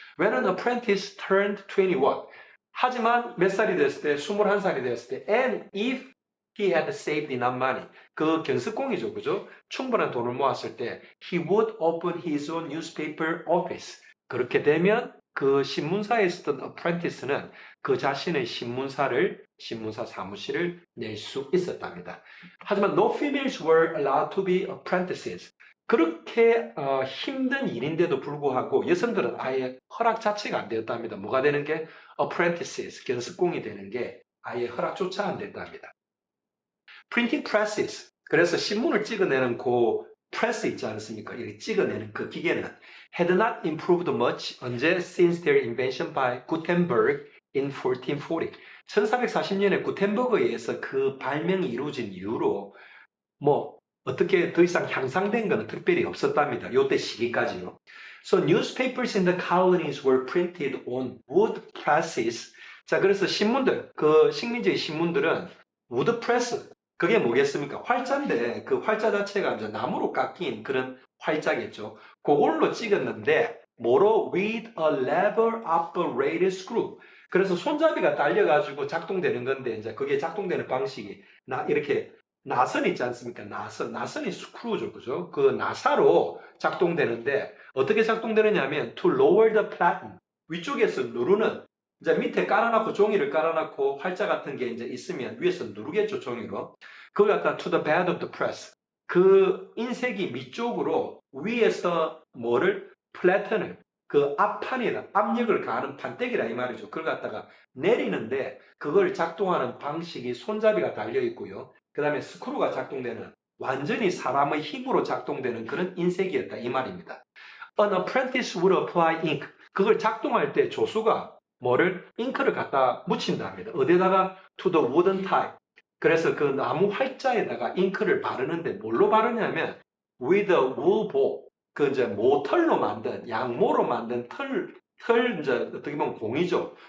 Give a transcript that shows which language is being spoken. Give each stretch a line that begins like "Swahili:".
English: When an apprentice turned 21,
Korean: 하지만 몇 살이 됐을 때,
English: 21살이 됐을 때, and if he had saved enough money,
Korean: 그 견습공이죠, 그죠? 충분한 돈을 모았을 때,
English: he would open his own newspaper office.
Korean: 그렇게 되면 그 신문사에 있었던 apprentice는 그 자신의 신문사 사무실을 낼 수 있었답니다.
English: 하지만 no females were allowed to be apprentices.
Korean: 그렇게 힘든 일인데도 불구하고 여성들은 아예 허락 자체가 안 되었답니다. 뭐가 되는 게? apprentices, 견습공이 되는 게 아예 허락조차 안 됐답니다. printing presses, 그래서 신문을 찍어내는 그 프레스 있지 않습니까? 이렇게 찍어내는 그 기계는
English: had not improved much 언제 since their invention by Gutenberg in 1440.
Korean: 1440년에 구텐버그에 의해서 그 발명이 이루어진 이후로 뭐 어떻게 더 이상 향상된 것은 특별히 없었답니다. 요때 시기까지요.
English: So newspapers in the colonies were printed on wood presses.
Korean: 자, 그래서 신문들, 그 식민지의 신문들은 wood press, 그게 뭐겠습니까? 활자인데 그 활자 자체가 이제 나무로 깎인 그런 활자겠죠. 그걸로 찍었는데 뭐로?
English: With a lever operated screw.
Korean: 그래서 손잡이가 달려가지고 작동되는 건데 이제 그게 작동되는 방식이 이렇게 나선 있지 않습니까? 나선이 스크루죠, 그죠? 그 나사로 작동되는데 어떻게 작동되느냐면
English: to lower the platen,
Korean: 위쪽에서 누르는, 이제 밑에 깔아놓고 종이를 깔아놓고 활자 같은 게 이제 있으면 위에서 누르겠죠, 종이로. 그걸 갖다
English: to the bed of the press,
Korean: 그 인쇄기 밑쪽으로 위에서 뭐를? 플래튼을, 그 앞판이라 압력을 가하는 판때기라 이 말이죠. 그걸 갖다가 내리는데 그걸 작동하는 방식이 손잡이가 달려 있고요. 그 다음에 스크루가 작동되는, 완전히 사람의 힘으로 작동되는 그런 인쇄기였다 이 말입니다.
English: An apprentice would apply ink.
Korean: 그걸 작동할 때 조수가 뭐를? 잉크를 갖다 묻힌다 합니다. 어디다가?
English: To the wooden type.
Korean: 그래서 그 나무 활자에다가 잉크를 바르는데 뭘로 바르냐면
English: with a wool ball.
Korean: 그 이제 모털로 만든, 양모로 만든 이제 어떻게 보면 공이죠.